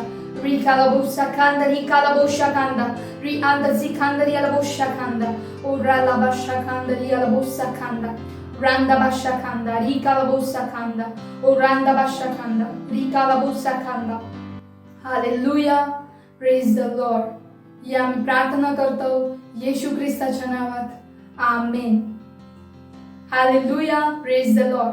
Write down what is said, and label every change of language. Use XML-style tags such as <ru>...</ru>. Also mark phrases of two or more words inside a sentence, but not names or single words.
<en>Rika la bosa kanda, rika la bosha kanda. Rianda zikandaria la bosha kanda. Ura la basha kandaria la bosa kanda. Randa basha kanda, rika la bosa kanda. Oranda basha kanda, rika la bosa kanda. Hallelujah, praise the Lord.</en> <mr>या मी प्रार्थना करतो येशू ख्रिस्ताच्या नावात.</mr> <en>Amen. Hallelujah, praise the Lord.</en>